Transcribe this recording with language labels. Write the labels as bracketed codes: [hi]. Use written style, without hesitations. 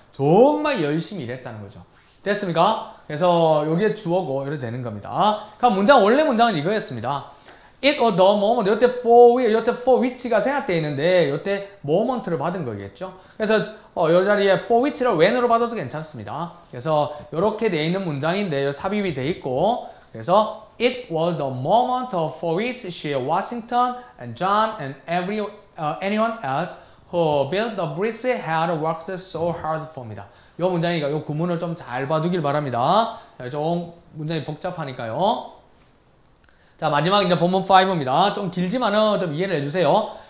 [ko] 정말 열심히 일했다는 거죠. 됐습니까? 그래서 여기에 주어고 이렇게 되는 겁니다. 그럼 원래 문장은 이거였습니다. [en] It was the moment. [ko] 이때 for which가 생략되어 있는데 이때 moment를 받은 거겠죠. 그래서 이 자리에 for which를 when으로 받아도 괜찮습니다. 그래서 이렇게 되어 있는 문장인데 삽입이 되어 있고 그래서 [en] it was the moment for which she, Washington, and John, and anyone else who built the bridge had worked so hard for입니다. [ko] 이 문장이니까 이 구문을 좀 잘 봐두길 바랍니다. 좀 문장이 복잡하니까요. 자, 마지막 이제 본문 5입니다. 좀 길지만은 좀 이해를 해주세요.